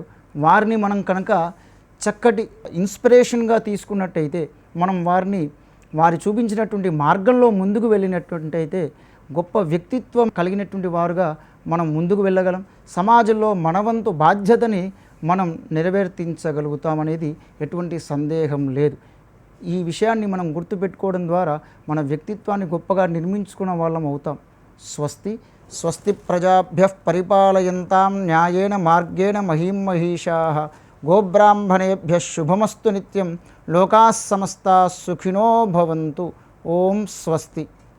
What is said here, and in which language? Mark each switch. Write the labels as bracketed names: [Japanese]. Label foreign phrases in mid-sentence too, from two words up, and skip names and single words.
[Telugu] వారిని మనం కనుక చక్కటి ఇన్స్పిరేషన్గా తీసుకున్నట్టయితే, మనం వారి చూపించినటువంటి మార్గంలో ముందుకు వెళ్ళినటువంటి గొప్ప వ్యక్తిత్వం కలిగినటువంటి వారుగా మనం ముందుకు వెళ్ళగలం. సమాజంలో మనవంతు బాధ్యతని మనం నెరవేర్తించగలుగుతామనేది ఎటువంటి సందేహం లేదు. ఈ విషయాన్ని మనం గుర్తుపెట్టుకోవడం ద్వారా మన వ్యక్తిత్వాన్ని గొప్పగా నిర్మించుకున్న వాళ్ళం అవుతాం. [Sanskrit] స్వస్తి స్వస్తి ప్రజాభ్యః పరిపాలయంతాం న్యాయేన మార్గేణ మహీం మహీషాః గోబ్రాహ్మణేభ్యః శుభమస్తు నిత్యం లోకాః సమస్తాః సుఖినో భవంతు. ఓం స్వస్తి.